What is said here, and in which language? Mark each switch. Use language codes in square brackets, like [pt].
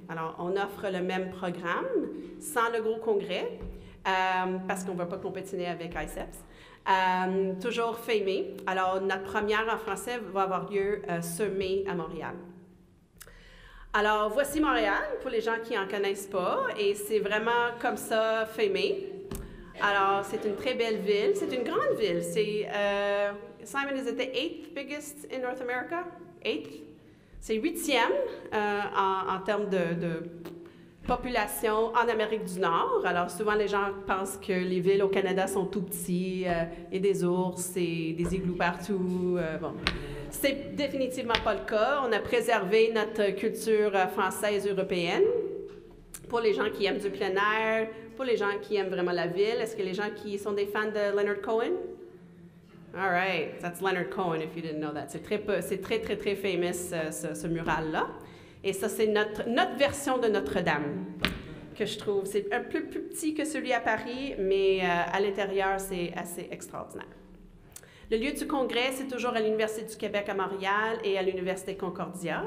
[fr] Alors, on offre le même programme sans le gros congrès parce qu'on ne veut pas compétiner avec ICEPS. Toujours fin mai. Alors, notre première en français va avoir lieu ce mai à Montréal. Alors, voici Montréal, pour les gens qui n'en connaissent pas, et c'est vraiment comme ça, fin mai. Alors, c'est une très belle ville. C'est une grande ville. [en] C'est, Simon, is it the 8th biggest in North America? 8th? [fr] C'est 8e en termes de population en Amérique du Nord. Alors, souvent, les gens pensent que les villes au Canada sont tout petits, et des ours et des igloos partout. Bon, c'est définitivement pas le cas. On a préservé notre culture française européenne pour les gens qui aiment du plein air, pour les gens qui aiment vraiment la ville. Est-ce que les gens qui sont des fans de Leonard Cohen? [en] All right, that's Leonard Cohen, if you didn't know that. [fr] C'est très famous, ce mural-là. Et ça, c'est notre version de Notre-Dame, que je trouve. C'est un peu plus petit que celui à Paris, mais à l'intérieur, c'est assez extraordinaire. Le lieu du congrès, c'est toujours à l'Université du Québec à Montréal et à l'Université Concordia.